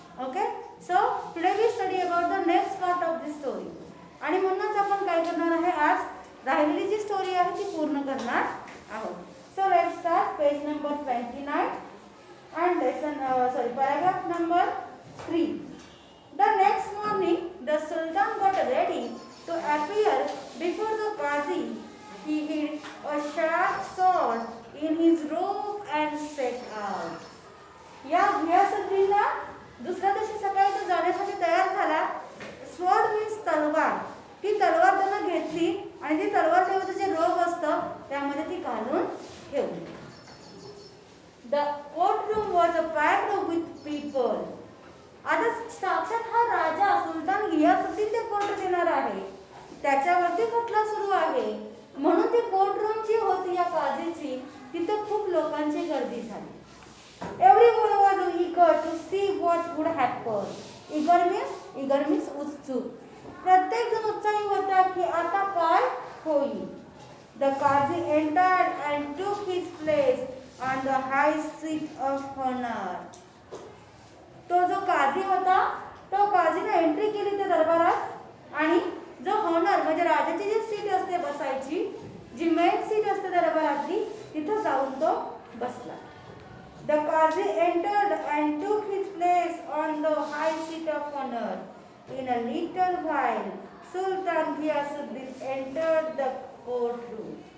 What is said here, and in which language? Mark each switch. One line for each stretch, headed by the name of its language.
English: okay, so today we study about the next part of this story
Marathi: आणि म्हणूनच आपण काय करणार आहे, आज राहिलेली जी स्टोरी आहे ती पूर्ण करणार आहोत.
English: So let's start page number 29 and lesson paragraph number 3. The next morning the Sultan got ready to appear before the Qazi. He hid a sharp sword in his robe and set out.
Marathi: या घियासुद्दीनला दुसऱ्या दिवशी सकाळी तो जाण्यासाठी तयार झाला. Sword means तलवार. ती तलवार त्यानं घेतली आणि ती तलवार ठेवायचं जे रोब असतं त्यामध्ये ती घालून ठेवली.
English: The courtroom was packed with people.
Marathi: आता साक्षात हा राजा सुलतान घियासुद्दीन ते कोर्ट देणार आहे, त्याच्यावरती खटला सुरू आहे म्हणून ती कोर्टरूम जी होती या काझीची तिथे खूप लोकांची गर्दी झाली.
English: Everyone was eager to see what would happen. Eager means उत्सुक.
Marathi: प्रत्येक जण उत्साही होता की आता काय होईल.
English: The Qazi entered and took his place on the high seat of honor.
Marathi: तो जो काझी होता तो काझीने एंट्री केली त्या दरबारात आणि जो हॉनर म्हणजे राजाची जी सीट असते बसायची, जी मेन सीट असते दरबारातली तिथं जाऊन तो बसला.
English: The Qazi entered and took his place on the high seat of honor. In a little while, Sultan Ghiyasuddin entered the courtroom.